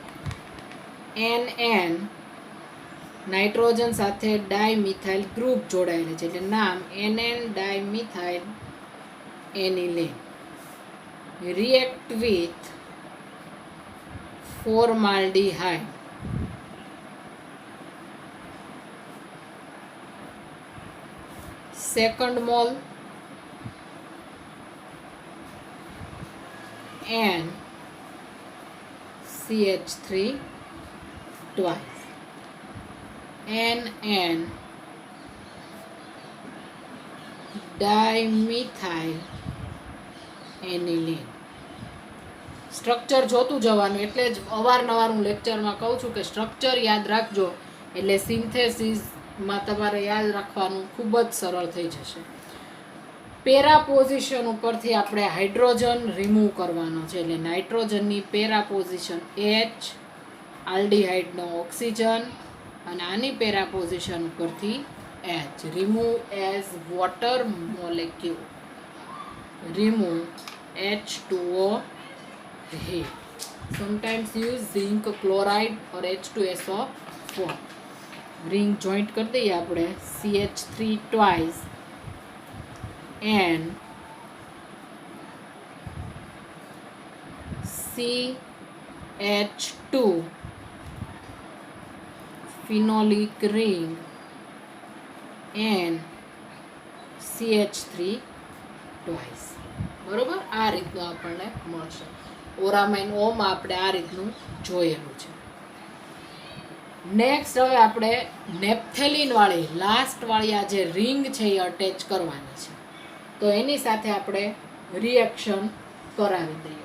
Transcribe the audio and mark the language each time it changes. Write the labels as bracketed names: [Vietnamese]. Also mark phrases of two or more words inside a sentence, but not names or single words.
[Gujarati] NN નાઇટ્રોજન સાથે ડાયમિથાઇલ ગ્રુપ જોડાયેલું છે એટલે નામ NN ડાયમિથાઇલ એનિલિન. [English] react with formaldehyde. second mole NCH3 twice. NN dimethyl aniline. [Gujarati] સ્ટ્રક્ચર જોતું જવાનું, એટલે જ અવારનવાર હું લેક્ચરમાં કહું છું કે સ્ટ્રક્ચર યાદ રાખજો, એટલે સિન્થેસિસમાં તમારે યાદ રાખવાનું ખૂબ જ સરળ થઈ જશે. પેરા પોઝિશન ઉપરથી આપણે હાઇડ્રોજન રિમૂવ કરવાનો છે એટલે નાઇટ્રોજનની પેરા પોઝિશન H, આલ્ડીહાઇડનો ઓક્સિજન, અને આની પેરા પોઝિશન ઉપરથી H. [English] remove as water molecule. remove H2O heat. Sometimes use zinc chloride or H2SO4. [Gujarati] રિંગ જોઈન્ટ કરી દઈએ આપણે. [English] CH3 twice and CH2 phenolic ring and CH3 twice. [Gujarati] બરોબર, આ રીતનું આપણને મળશે. ઓરામાઇન ઓમાં આપણે આ રીતનું જોયેલું છે. નેક્સ્ટ હવે આપણે નેપ્થેલિન વાળી લાસ્ટ વાળી આ જે રિંગ છે એ અટેચ કરવાની છે, તો એની સાથે આપણે રિએક્શન કરાવી દઈએ.